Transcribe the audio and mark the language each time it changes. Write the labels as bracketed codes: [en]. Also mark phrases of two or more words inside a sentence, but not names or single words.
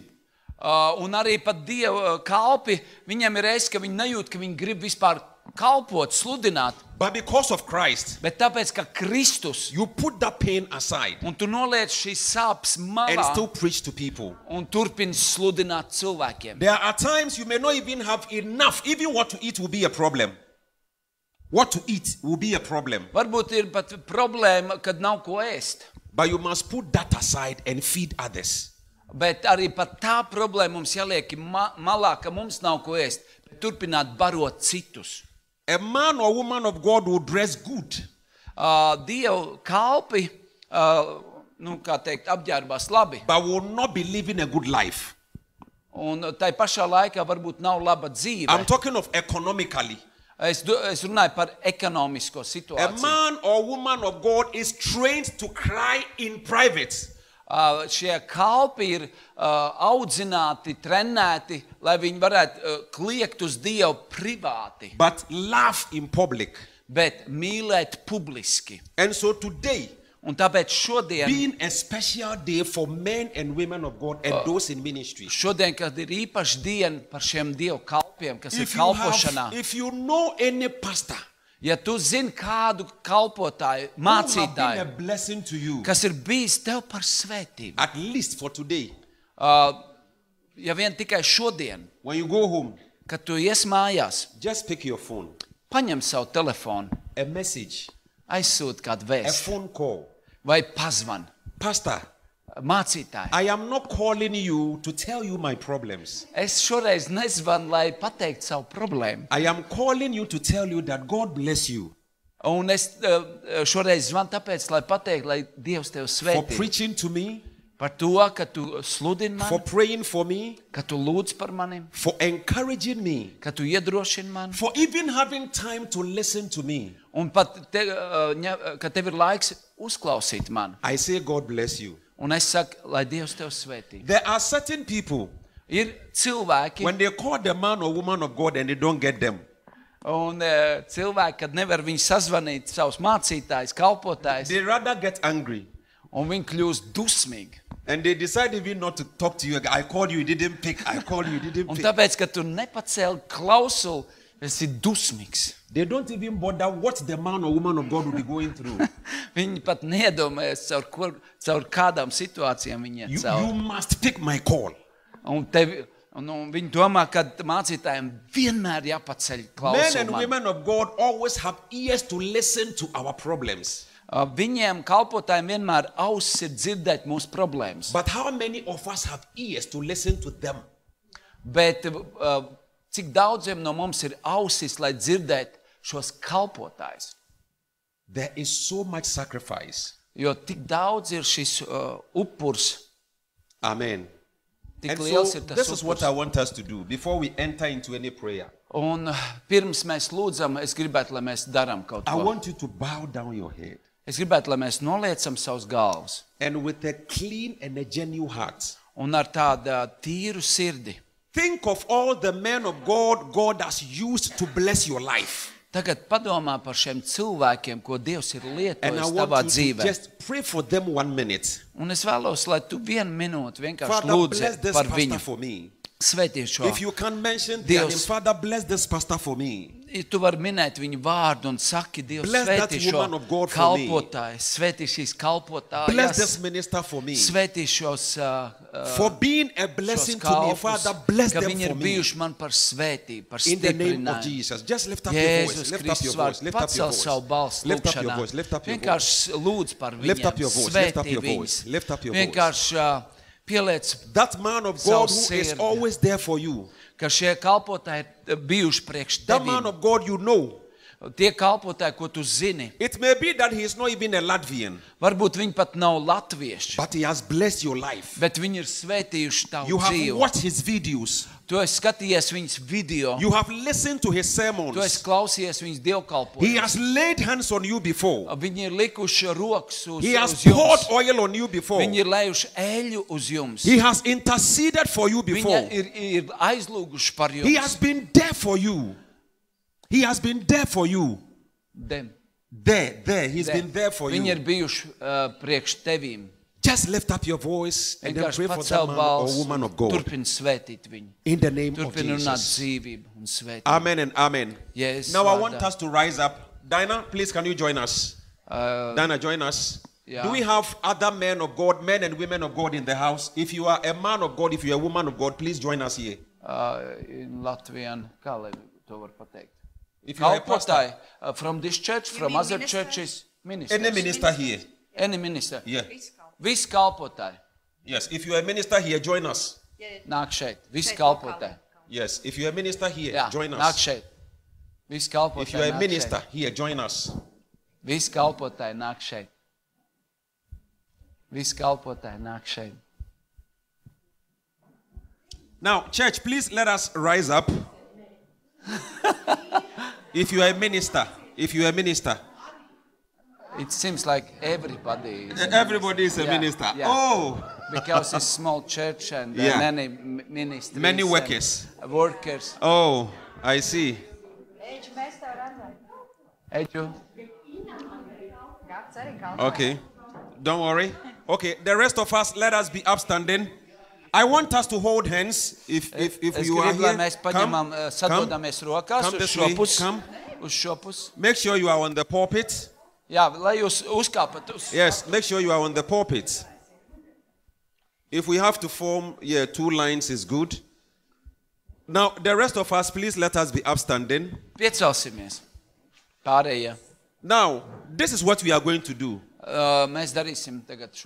[lv] Un arī pat Dieva kalpi, viņiem ir reizes, ka viņi nejūt, ka viņi grib vispār kalpot, sludināt. [en] But because of Christ, [lv] Bet tāpēc, ka Kristus, [en] you put that pain aside [lv] un tu noliec šīs sāpes [en] and [lv] malā [en] still preach to people. [lv] un turpini sludināt cilvēkiem. [en] There are times you may not even have enough. Even what to eat will be a problem. What to eat will be a problem. [lv] Varbūt ir pat problēma, kad nav ko ēst. [en] But you must put that aside and feed others. [lv] Bet arī pat tā problēma mums jāliek malā, ka mums nav ko ēst. Turpināt barot citus. [en] A man or woman of God will dress good, [lv] Dievu kalpi, kā teikt, apģērbās labi. [en] but will not be living a good life. [lv] Un tai pašā laikā varbūt nav laba dzīve. [en] I'm talking of economically. [lv] Es runāju par ekonomisko [en] A [lv] situāciju. [en] man or woman of God is trained to cry in private. [lv] Šie kalpi ir audzināti, trenēti, lai viņi varētu kliegt uz Dievu privāti, [en] But laugh in public. [lv] bet mīlēt publiski. [en] And so today, [lv] Un tāpēc šodien, [en] being a special day for men and women of God and those in ministry. [lv] kad ir īpaša diena par šiem Dievu kalpiem, kas ir kalpošanā, [en] If you know any pastor [lv] ja tu zini kādu kalpotāju, [en] who have been a [lv] mācītāju, [en] blessing to you, [lv] kas ir bijis tev par svētību, [en] at least for today, [lv] ja vien tikai šodien, [en] when you go home, [lv] kad tu ies mājās, [en] just pick your phone, [lv] paņem savu telefonu, [en] a message, [lv] aizsūti kādu [en] a [lv] vēstu [en] phone call. [lv] vai pazvan. [en] Pastor, [lv] Mācītāji, [en] I am not calling you to tell you my problems. [lv] es šoreiz nezvanu, lai pateiktu savu problēmu. [en] I am calling you to tell you that God bless you [lv] Un es šoreiz zvanu tāpēc, lai pateiktu, lai Dievs tev [en] for [lv] svētī. [en] preaching to me, [lv] Par to, ka tu sludini [en] for [lv] mani, [en] praying for me, [lv] ka tu lūdz par mani, [en] for encouraging me, [lv] ka tu iedrošini mani. [en] for even having time to listen to me. [lv] Un pat, ka tev ir laiks uzklausīt mani. [en] I say God bless you. [lv] Un es saku, lai Dievs tev svētī. [en] There are certain people, [lv] Ir cilvēki, [en] when they call the man or woman of God and they don't get them, [lv] un cilvēki, kad nevar viņu sazvanīt savus mācītājus, kalpotājus, [en] they rather get angry. [lv] un viņi kļūst dusmīgi. [en] And they decide even not to talk to you. I called you, you didn't pick. I called you, you didn't [lv] Un [en] pick. [lv] tāpēc, ka tu nepacēli klausuli, esi dusmīgs. [en] They don't even bother what the man or woman of God will be going through. [lv] Viņi pat neiedomājas, caur kādām situācijām viņi iet [en] You [lv] cauri. [en] must pick my call. [lv] Un viņi domā, ka mācītājiem vienmēr jāpaceļ [en] Men [lv] klausuli [en] and man. women of God always have ears to listen to our problems. [lv] Viņiem kalpotājiem vienmēr ausis ir dzirdēt mūsu problēmas. [en] But how many of us have ears to listen to them? [lv] Bet cik daudziem no mums ir ausis, lai dzirdētu šos kalpotājus? [en] There is so much sacrifice. [lv] Jo tik daudz ir šis upurs. [en] Amen. [lv] Tik [en] And [lv] liels [en] so [lv] ir tas [en] this is what [lv] upuris. [en] I want us to do before we enter into any prayer. [lv] Un pirms mēs lūdzam, es gribētu, lai mēs darām kaut [en] I [lv] ko. [en] want you to bow down your head. [lv] Es gribētu, lai mēs noliecam savus galvas. [en] And with a clean and a genuine heart, [lv] Un ar tādu tīru sirdi. [en] think of all the men of God has used to bless your life. [lv] Tagad padomā par šiem cilvēkiem, ko Dievs ir [en] And I [lv] lietojis tavā [en] want you to [lv] dzīvē. [en] just pray for them 1 minute. [lv] Un es vēlos, lai tu 1 minūti vienkārši [en] Father, bless [lv] lūdzi [en] this [lv] par [en] pastor [lv] viņu. [en] for me. [lv] Svētī šo. [en] If you can mention their name, [lv] Dievs. [en] Father, bless this pastor for me. [lv] Tu vari minēt viņu vārdu un saki, Dievs, [en] Bless that [lv] svētī šo [en] woman of God for me. [lv] kalpotāju, svētī šīs [en] Bless this [lv] kalpotājas, [en] minister for me. [lv] svētī šos [en] For being a blessing to me, [lv] kalpus, [en] Father, bless [lv] ka [en] them [lv] viņi ir [en] for me. [lv] bijuši man par svētību, par [en] In the name of [lv] stiprinājumu. [en] Jesus. Just lift up your voice. [lv] Jēzus [en] Lift up your [lv] Kristus [en] voice. [lv] vārds, [en] Lift up your [lv] pacel savu [en] voice. [lv] balsi [en] Lift up your [lv] lūkšanā. [en] voice. Lift up your voice. [lv] Vienkārši lūdz par [en] Lift up your [lv] viņiem, [en] voice. Lift up [lv] svētī [en] your [lv] viņus. [en] voice. Lift up your voice. [lv] Vienkārši pieliec, [en] That man of [lv] Savu [en] God who is [lv] sirdi. [en] always there for you. [lv] ka šie kalpotāji ir bijuši priekš [en] That man [lv] tevīm. [en] of God you know. [lv] Tie kalpotāji, ko tu zini, [en] It may be that he is not even a Latvian, [lv] varbūt viņi pat nav latvieši, [en] but he has blessed your life. [lv] bet viņi ir svētījuši tavu [en] You have [lv] dzīvi. [en] watched his videos. [lv] Tu esi skatījies viņas video, [en] You have listened to his [lv] tu esi [en] sermons. [lv] klausījies viņas [en] He [lv] dievkalpojumus. [en] has laid hands on you before. [lv] Viņi ir likuši rokas uz, [en] He has [lv] uz [en] poured [lv] jums. [en] oil on you before. [lv] Viņi ir lējuši eļu uz jums. [en] He has interceded for you [lv] Viņi [en] before. [lv] ir aizlūguši par [en] He has [lv] jums. [en] been there for you. He has been there for you. Dem. There. He's been there for [lv] Viņi ir [en] you. [lv] bijuši priekš tevīm. [en] Just lift up your voice and then [lv] Vienkārši [en] pray for that [lv] pacel [en] man or [lv] balsi, [en] woman of God. [lv] turpin svētīt viņu. [en] In the name of [lv] Turpin runāt [en] Jesus. [lv] dzīvību un svētīt. [en] Amen and amen. Yes, Now I [lv] vārdā. [en] want us to rise up. Dinah, please can you join us? Dinah, join us. yeah. Do we have other men of God, men and women of God in the house? If you are a man of God, if you are a woman of God, please join us here. [lv] In Latvijā, kā lai to var pateikt? [en] If you are a pastor, Kalpotāji from this church, from mean other ministers? churches, any ministers. minister here. Any minister. Yeah. [lv] Visi kalpotāji. [en] Yes. If you are a minister here, join us. [lv] Nāk šeit. Visi Šeit kalpotāji. [en] Yes. If you are a minister here, [lv] Jā, [en] join [lv] nāk [en] us. [lv] šeit. Visi [en] If you are [lv] kalpotāji [en] a [lv] nāk [en] minister [lv] šeit. [en] here, join us. [lv] Visi kalpotāji nāk šeit. Visi kalpotāji nāk šeit. [en] Now, church, please let us rise up. If you are a minister, It seems like everybody is a everybody is a Yeah, minister. yeah. Oh, because it's small church and Yeah. many ministries. Many and workers. Workers. oh, I see. Eģu. Okay, don't worry. Okay, the rest of us, let us be upstanding. I want us to hold hands. If [lv] Es [en] you are [lv] gribu, lai [en] here, [lv] mēs [en] come, [lv] paņemam, [en] come. [lv] sadodamies rokās [en] Come [lv] uz [en] this [lv] šo [en] way, [lv] pusi. [en] come. [lv] Uz šo pusi. [en] Make sure you are on the pulpit. [lv] Jā, lai jūs uzkāpat uz. [en] Yes, make sure you are on the pulpit. If we have to form, 2 lines is good. Now, the rest of us, please let us be upstanding. [lv] Piecelsimies. Pārējie. [en] Now, this is what we are going to do. [lv] Mēs darīsim tagad šo.